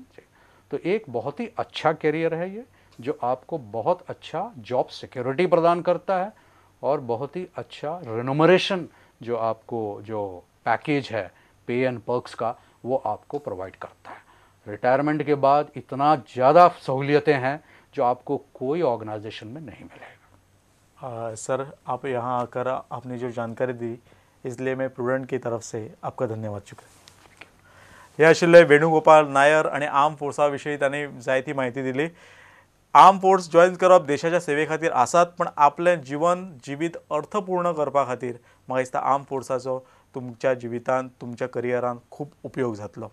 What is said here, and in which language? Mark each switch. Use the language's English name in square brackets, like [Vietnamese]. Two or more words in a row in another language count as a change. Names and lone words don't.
[Hindi] तो एक बहुत ही अच्छा कैरियर है ये, जो आपको बहुत अच्छा [English] job security [Hindi] प्रदान करता है, और बहुत ही अच्छा रेनुमरेशन जो आपको जो पैकेज है [English] pay and perks [Hindi] का वो आपको प्रोवाइड करता है। रिटायरमेंट के बाद इतना ज़्यादा सहूलियतें हैं जो आपको कोई ऑर्गेनाइजेशन में नहीं मिलेगा। सर, आप यहाँ आकर आपने जो जानकारी दी इसलिए मैं प्रुडंट की तरफ से आपका धन्यवाद चुका। [Konkani] हे आशिल्ले वेणुगोपाल नायर आणि आर्म फोर्सा विषयी त्यांनी जायती माहिती दिली। [English] arm force join [Konkani] करप देशाच्या सेवे खातीर आसात, पण आपलें जीवित अर्थपूर्ण करपा खातीर म्हाका दिसता आर्म फोर्साचो तुमच्या जिवितांत तुमच्या करियरान खूब उपयोग जातलो।